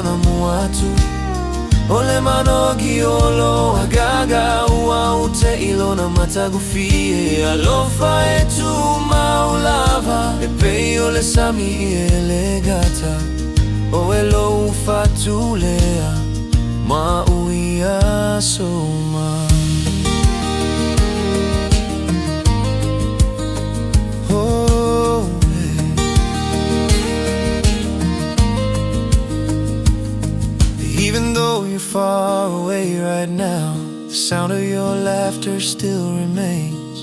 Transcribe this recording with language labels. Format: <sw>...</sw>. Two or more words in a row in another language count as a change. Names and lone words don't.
<sm>na muatu O le manogi o lo agaga ua o te ilo na matagufie Alofa Tumau Lava E pei o le sami e le gata O e lo ufatulea ma uia soma</sm> <en>Even though you're far away right now, the sound of your laughter still remains.</en>